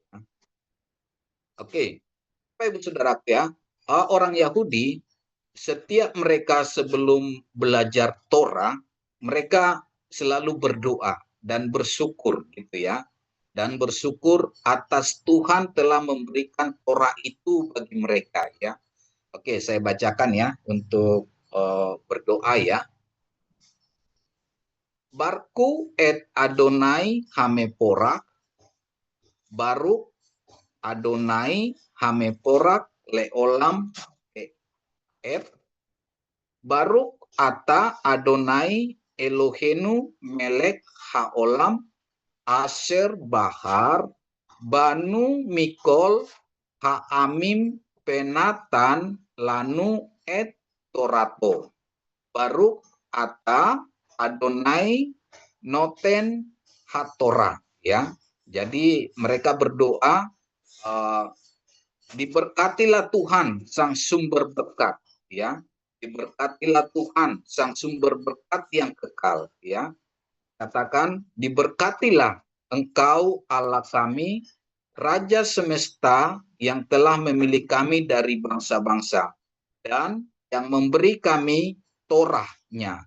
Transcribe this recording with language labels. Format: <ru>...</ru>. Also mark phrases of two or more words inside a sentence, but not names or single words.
<id>Oke, Bapak Ibu Saudara ya, orang Yahudi setiap mereka sebelum belajar Torah, mereka selalu berdoa dan bersyukur gitu ya. Dan bersyukur atas Tuhan telah memberikan Torah itu bagi mereka ya. Oke, saya bacakan ya untuk berdoa ya.</id> <he>ברכו את אדוני המבורך, ברוך אדוני המבורך לעולם ועד, ברוך אתה אדוני אלוהינו מלך העולם אשר בחר בנו מכל העמים ונתן לנו את תורתו. ברוך אתה אדוני נותן התורה ya.</he> <id>Jadi mereka berdoa, diberkatilah Tuhan sang sumber berkat ya. Diberkatilah Tuhan sang sumber berkat yang kekal ya. Katakan, diberkatilah Engkau Allah kami, Raja semesta yang telah memilih kami dari bangsa-bangsa dan yang memberi kami Torahnya.</id>